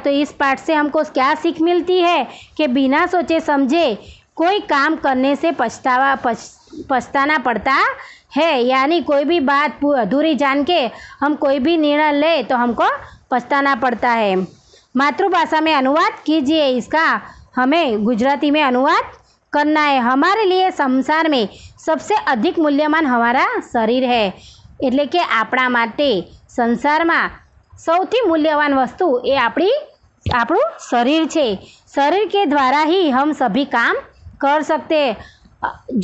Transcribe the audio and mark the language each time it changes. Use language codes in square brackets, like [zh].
[hi] तो इस पाठ से हमको क्या सीख मिलती है कि बिना सोचे समझे कोई काम करने से पछताना पड़ता है, यानी कोई भी बात अधूरी जान के हम कोई भी निर्णय ले तो हमको पछताना पड़ता है। मातृभाषा में अनुवाद कीजिए, इसका हमें गुजराती में अनुवाद करना है। हमारे लिए संसार में सबसे अधिक मूल्यवान हमारा शरीर है, [gu] એટલે કે આપણા માટે સંસારમાં સૌથી મૂલ્યવાન વસ્તુ એ આપણું શરીર છે। [hi] શરીર के द्वारा ही हम सभी काम कर सकते।